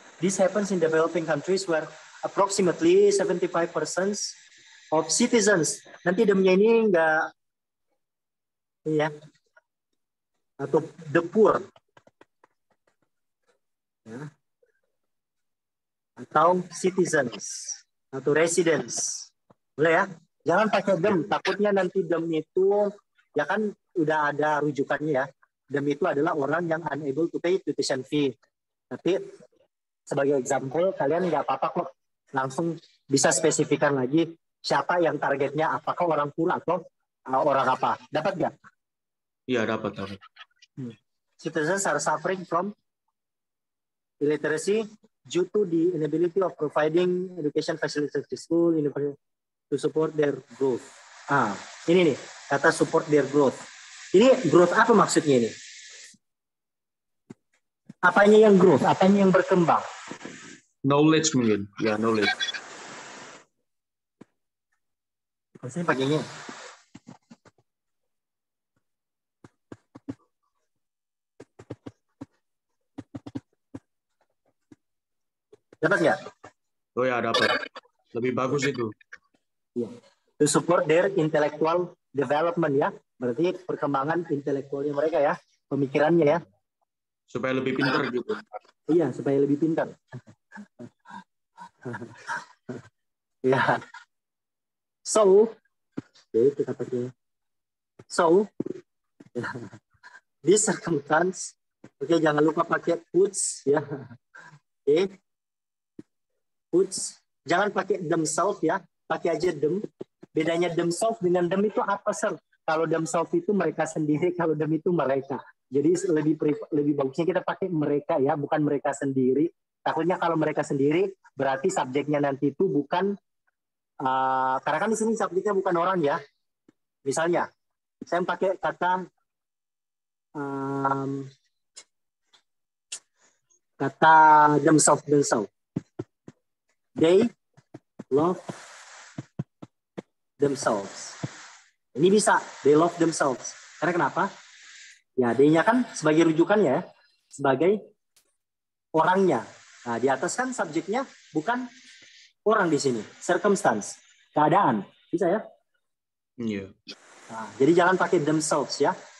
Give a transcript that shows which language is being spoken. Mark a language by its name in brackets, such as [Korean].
[English] This happens in developing countries where approximately 75% of citizens. [Indonesian] Nanti demnya ini nggak, ya, atau [English] the poor. [Indonesian] Ya. Atau citizens atau residents, boleh ya? Jangan pakai dem, takutnya nanti dem itu ya kan udah ada rujukannya ya. Dem itu adalah orang yang [English] unable to pay tuition fee. [Indonesian] Tapi sebagai example kalian nggak apa-apa kok, langsung bisa spesifikan lagi siapa yang targetnya, apakah orang poor atau orang apa. Dapat nggak? Iya, dapat. [English] Citizens are suffering from illiteracy due to the inability of providing education facilities to school to support their growth. [Indonesian] Ini nih, kata support their growth. Ini growth apa maksudnya ini? Apanya yang growth? Apanya yang berkembang? Knowledge mungkin. Ya, knowledge. Saya pakainya. Dapat nggak? Oh ya, dapat. Lebih bagus itu. [English] Yeah. To support their intellectual development ya. [Indonesian] Berarti perkembangan intelektualnya mereka ya, pemikirannya ya. Supaya lebih pintar gitu. Iya, supaya lebih pintar. Ya. So, oke, kita pakai. So, this circumstance, oke, jangan lupa pakai puts ya. Oke. Puts, jangan pakai themselves ya, pakai aja them. Bedanya themselves dengan them itu apa, sir? Kalau themselves itu mereka sendiri, kalau them itu mereka. Jadi lebih bagusnya kita pakai mereka ya, bukan mereka sendiri. Takutnya kalau mereka sendiri berarti subjeknya nanti itu bukan karena kan di sini subjeknya bukan orang ya. Misalnya, saya pakai kata kata themselves. [English] They love themselves. [Indonesian] Ini bisa, [English] they love themselves. [Indonesian] Karena kenapa? Ya, they-nya kan sebagai rujukannya, sebagai orangnya. Nah, di atas kan subjeknya bukan orang di sini, circumstance, keadaan. Bisa ya? Iya. Nah, jadi jangan pakai themselves ya.